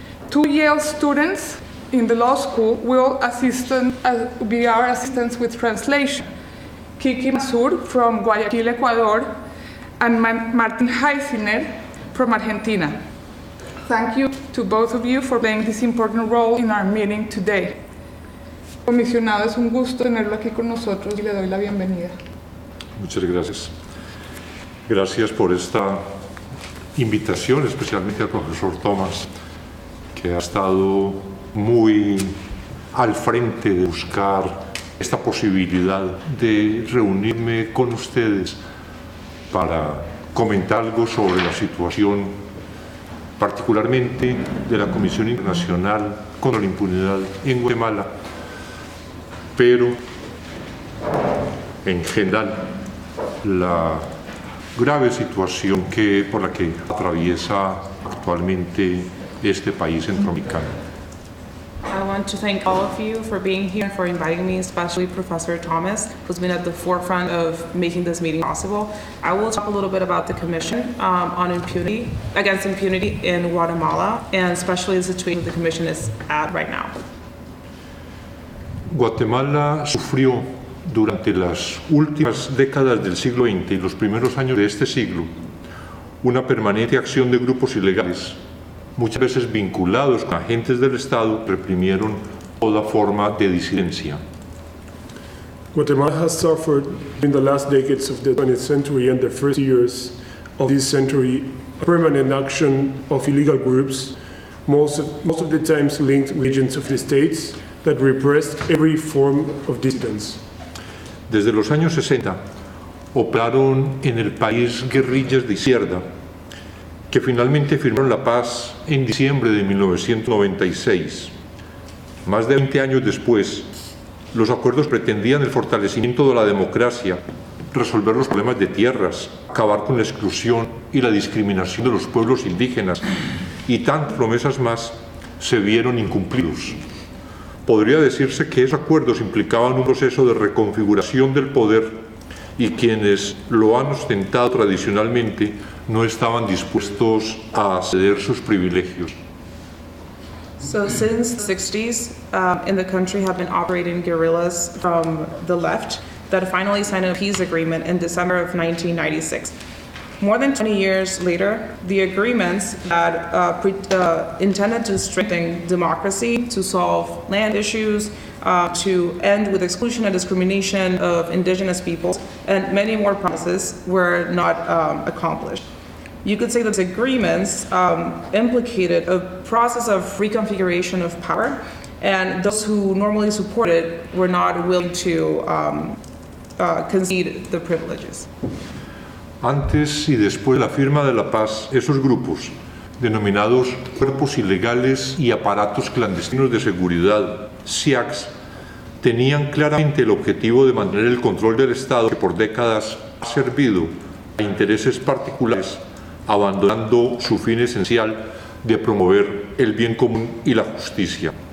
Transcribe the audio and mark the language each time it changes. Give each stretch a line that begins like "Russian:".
English: Two Yale students in the law school will be our assistants with translation. Kiki Masur from Guayaquil, Ecuador, and Martin Heisiner from Argentina. Thank you to both of you for playing this important role in our meeting today.
Spanish: Comisionado, es un gusto tenerlo aquí con nosotros y le doy la bienvenida. Muchas gracias. Gracias por esta invitación, especialmente al profesor Thomas, que ha estado muy al frente de buscar esta posibilidad de reunirme con ustedes para comentar algo sobre la situación particularmente de la Comisión Internacional contra la Impunidad en Guatemala, pero en general la grave situación por la que atraviesa actualmente este país centroamericano.
English: I want to thank all of you for being here and for inviting me, especially Professor Thomas, who's been at the forefront of making this meeting possible. I will talk a little bit about the Commission on impunity, against impunity in Guatemala, and especially the situation the Commission is at right now.
Spanish: Guatemala sufrió durante las últimas décadas del siglo XX y los primeros años de este siglo una permanente acción de grupos ilegales, muchas veces vinculados con agentes del Estado, reprimieron toda forma de disidencia.
English: Guatemala has suffered in the last decades of the 20th century and the first years of this century a permanent action of illegal groups, most of the times linked with agents of the states that repressed every form of dissidence.
Spanish: Desde los años 60 operaron en el país guerrillas de izquierda que finalmente firmaron la paz en diciembre de 1996. Más de 20 años después, los acuerdos pretendían el fortalecimiento de la democracia, resolver los problemas de tierras, acabar con la exclusión y la discriminación de los pueblos indígenas, y tantas promesas más se vieron incumplidos. Podría decirse que esos acuerdos implicaban un proceso de reconfiguración del poder y quienes lo han ostentado tradicionalmente no estaban dispuestos a ceder sus privilegios.
English: So since the 60s, in the country have been operating guerrillas from the left that finally signed a peace agreement in December of 1996. More than 20 years later, the agreements that intended to strengthen democracy, to solve land issues, to end with exclusion and discrimination of indigenous peoples, and many more promises were not accomplished. You could say that the agreements implicated a process of reconfiguration of power, and those who normally supported were not willing to concede the privileges.
Spanish: Antes y después de la firma de la paz, esos grupos, denominados cuerpos ilegales y aparatos clandestinos de seguridad, SIACs, tenían claramente el objetivo de mantener el control del Estado que por décadas ha servido a intereses particulares, abandonando su fin esencial de promover el bien común y la justicia.